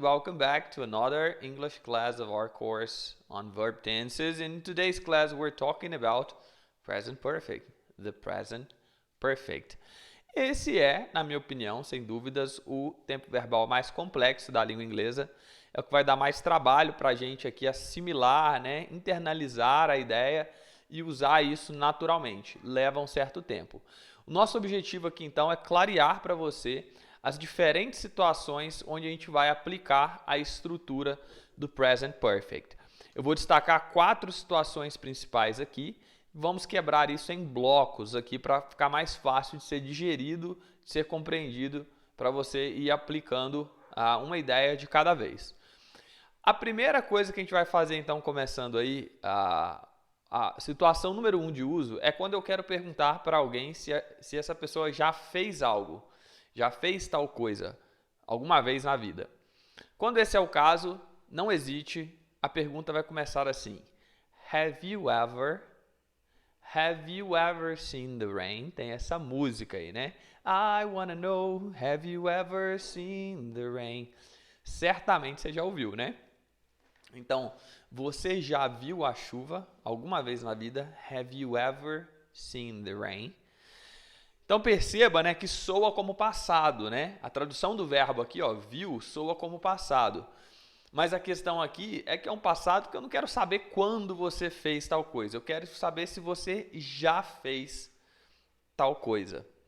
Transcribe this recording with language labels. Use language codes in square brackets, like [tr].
[en] Welcome back to another English class of our course on verb tenses. In today's class, we're talking about present perfect, the present perfect. [pt] Esse é, na minha opinião, sem dúvidas, o tempo verbal mais complexo da língua inglesa. É o que vai dar mais trabalho para a gente aqui assimilar, né, internalizar a ideia e usar isso naturalmente. Leva um certo tempo. O nosso objetivo aqui, então, é clarear para você as diferentes situações onde a gente vai aplicar a estrutura do present perfect. Eu vou destacar 4 situações principais aqui. Vamos quebrar isso em blocos aqui para ficar mais fácil de ser digerido, de ser compreendido, para você ir aplicando uma ideia de cada vez. A primeira coisa que a gente vai fazer, então, começando aí, a situação número 1 de uso, é quando eu quero perguntar para alguém se essa pessoa já fez algo. Já fez tal coisa alguma vez na vida. Quando esse é o caso, não hesite, a pergunta vai começar assim: [en] Have you ever seen the rain? [pt] Tem essa música aí, né? [en] I wanna know, have you ever seen the rain? [pt] Certamente você já ouviu, né? Então, você já viu a chuva alguma vez na vida? [en] Have you ever seen the rain? [pt] Então perceba, né, que soa como passado, né? A tradução do verbo aqui, ó, viu, soa como passado. Mas a questão aqui é que é um passado que eu não quero saber quando você fez tal coisa. Eu quero saber se você já fez tal coisa.